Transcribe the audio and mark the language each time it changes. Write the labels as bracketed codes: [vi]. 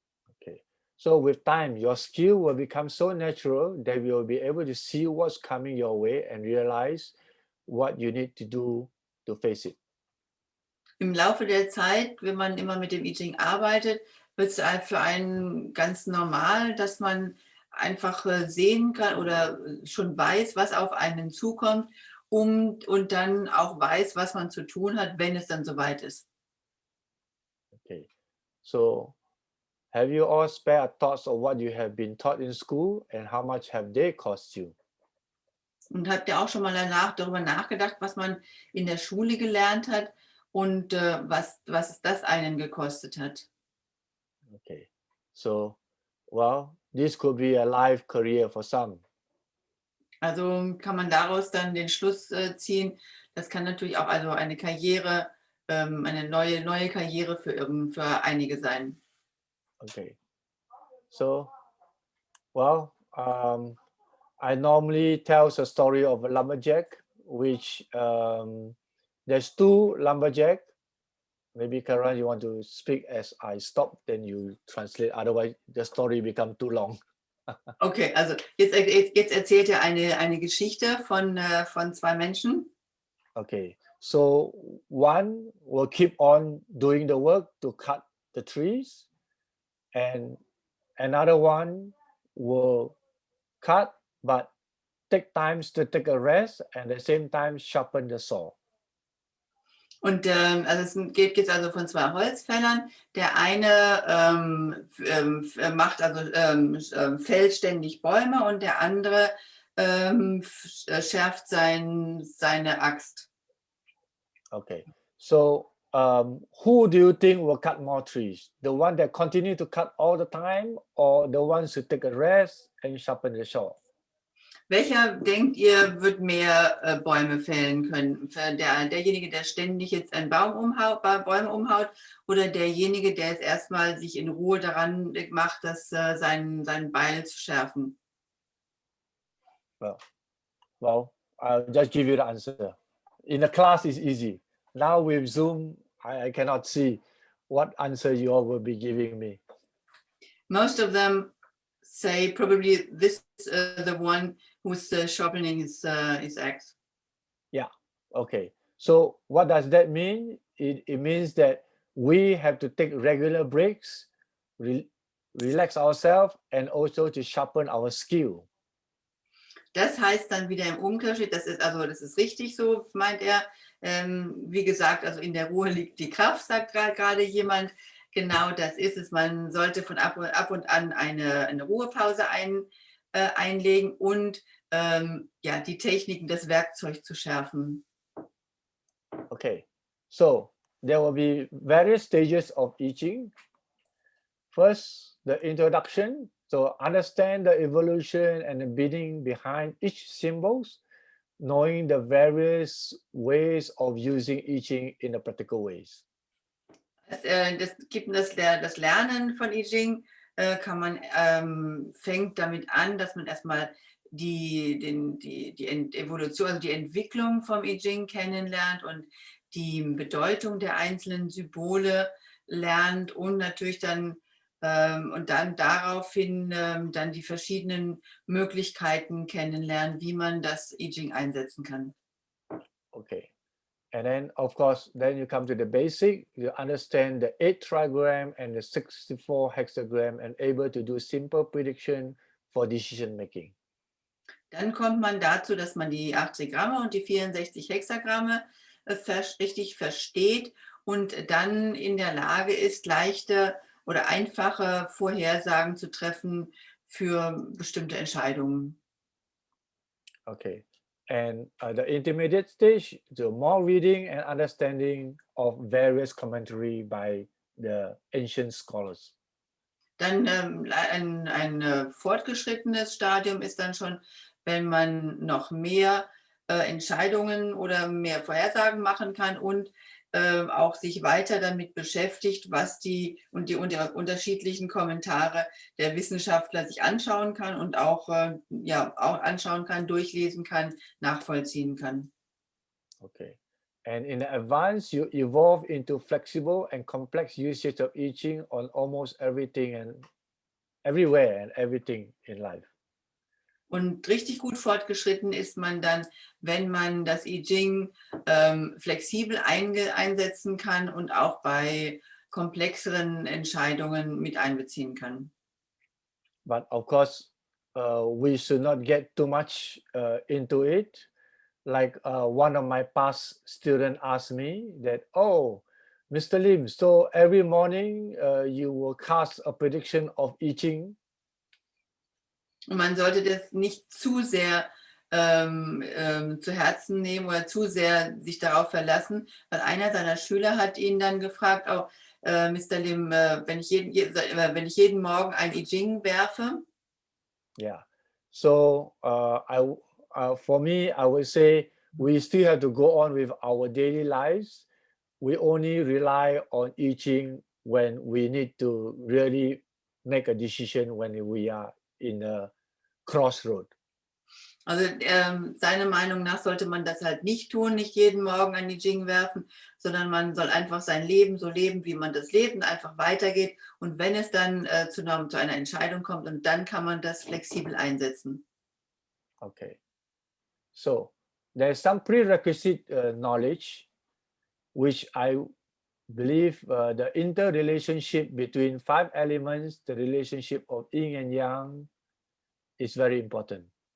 [en] Okay. So with time, your skill will become so natural that you will be able to see what's coming your way and realize what you need to do to face it. [de] Im Laufe der Zeit, wenn man immer mit dem I Ging arbeitet, wird es für einen ganz normal, dass man einfach sehen kann oder schon weiß, was auf einen zukommt und dann auch weiß, was man zu tun hat, wenn es dann soweit ist. [en] Okay. So have you all spared thoughts of what you have been taught in school and how much have they cost you? [de] Und habt ihr auch schon mal darüber nachgedacht, was man in der Schule gelernt hat und was das einen gekostet hat? [en] Okay. So, well, this could be a life career for some. [de] Also kann man daraus dann den Schluss ziehen, das kann natürlich auch also eine Karriere, eine neue Karriere für einige sein. [en] Okay. So, well, I normally tell a story of a lumberjack, which there's two lumberjack. Maybe Karan, you want to speak as I stop, then you translate. Otherwise, the story become too long. [de] Okay, also jetzt erzählt er eine Geschichte von zwei Menschen. [en] Okay, so one will keep on doing the work to cut the trees, and another one will cut but take times to take a rest and at the same time sharpen the saw. [de] Und also es geht jetzt also von zwei Holzfällern. Der eine macht fällt ständig Bäume und der andere schärft seine Axt. [en] Okay, so who do you think will cut more trees? The one that continue to cut all the time, or the ones who take a rest and sharpen the saw? [de] Welcher, denkt ihr, wird mehr Bäume fällen können? Derjenige, der ständig jetzt Bäume umhaut, oder derjenige, der jetzt erstmal sich in Ruhe daran macht, sein Beil zu schärfen? [en] Well, I'll just give you the answer. In the class, it's easy. Now with Zoom, I cannot see what answer you all will be giving me. Most of them say probably this the one who's sharpening his axe. Yeah, okay. So what does that mean? It means that we have to take regular breaks, relax ourselves, and also to sharpen our skill. [de] Das heißt dann wieder im Umkehrschritt, das ist richtig so, meint er. Wie gesagt, also in der Ruhe liegt die Kraft, sagt gerade jemand. Genau das ist es. Man sollte von ab und an eine Ruhepause einlegen und die Techniken, das Werkzeug zu schärfen. [en] Okay, so there will be various stages of I Ging. First, the introduction. So understand the evolution and the meaning behind each symbols, knowing the various ways of using I Ging in the practical ways. [de] Das gibt das Lernen von I Ging, fängt damit an, dass man erstmal die Evolution, also die Entwicklung vom I Ging kennenlernt und die Bedeutung der einzelnen Symbole lernt und natürlich dann und dann daraufhin dann die verschiedenen Möglichkeiten kennenlernen, wie man das I Ging einsetzen kann. [en] Okay. And then, of course, then you come to the basic. You understand the 8 trigram and the 64 hexagram and able to do simple prediction for decision making. [de] Dann kommt man dazu, dass man die 8 Trigramme und die 64 Hexagramme richtig versteht und dann in der Lage ist, leichte oder einfache Vorhersagen zu treffen für bestimmte Entscheidungen. [en] Okay. And the intermediate stage, the more reading and understanding of various commentary by the ancient scholars. [de] Dann ein fortgeschrittenes Stadium ist dann schon, wenn man noch mehr Entscheidungen oder mehr Vorhersagen machen kann und auch sich weiter damit beschäftigt, was die unterschiedlichen Kommentare der Wissenschaftler sich anschauen kann und auch anschauen kann, durchlesen kann, nachvollziehen kann. [en] Okay. And in the advance, you evolve into flexible and complex usage of I Ching on almost everything and everywhere and everything in life. [de] Und richtig gut fortgeschritten ist man dann, wenn man das I Ging flexibel einsetzen kann und auch bei komplexeren Entscheidungen mit einbeziehen kann. [en] But of course, we should not get too much into it. Like one of my past students asked me that, oh, Mr. Lim, so every morning you will cast a prediction of I Ching. [de] Und man sollte das nicht zu sehr zu Herzen nehmen oder zu sehr sich darauf verlassen, weil einer seiner Schüler hat ihn dann gefragt, oh, Mr. Lim, wenn ich jeden Morgen ein I Ging werfe. [en] Yeah. So for me, I would say we still have to go on with our daily lives. We only rely on I Ching when we need to really make a decision when we are in a crossroad. [de] Also seiner Meinung nach sollte man das halt nicht tun, nicht jeden Morgen ein I Ging werfen, sondern man soll einfach sein Leben so leben, wie man das lebt und einfach weitergeht. Und wenn es dann zu einer Entscheidung kommt, und dann kann man das flexibel einsetzen. [en] Okay. So there's some prerequisite knowledge, which I believe the interrelationship between 5 elements, the relationship of yin and yang, is very important.